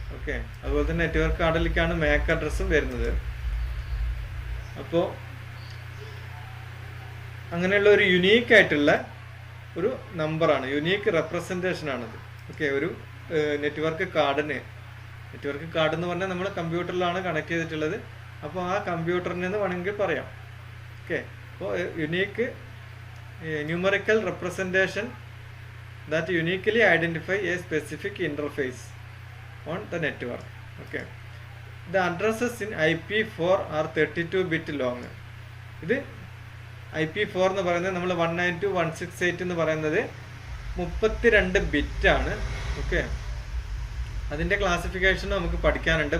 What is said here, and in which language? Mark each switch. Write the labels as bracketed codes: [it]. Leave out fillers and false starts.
[ml] Okay, അതുപോലെ തന്നെ network കാർഡിലേക്കാണ് MAC അഡ്രസ്സും വരുന്നത്. അപ്പോൾ അങ്ങനെയുള്ള ഒരു യുണീക്ക് ആയിട്ടുള്ള ഒരു നമ്പറാണ്, യുണീക്ക് റെപ്രസെൻറ്റേഷൻ ആണത്. ഓക്കെ, ഒരു നെറ്റ്വർക്ക് കാർഡ് എന്ന് പറഞ്ഞാൽ നമ്മൾ കമ്പ്യൂട്ടറിലാണ് കണക്ട് ചെയ്തിട്ടുള്ളത്. അപ്പോൾ ആ കമ്പ്യൂട്ടറിനെന്ന് വേണമെങ്കിൽ പറയാം. [en] Okay, അപ്പോൾ unique numerical representation that uniquely identify a specific interface on the network. Okay, the addresses in IP4 are 32-bit long. [ml] ഇത് IP4 എന്ന് പറയുന്നത് നമ്മൾ 192.168 എന്ന് പറയുന്നത് 32 ബിറ്റാണ്. ഓക്കെ, അതിൻ്റെ ക്ലാസിഫിക്കേഷൻ നമുക്ക് പഠിക്കാനുണ്ട്.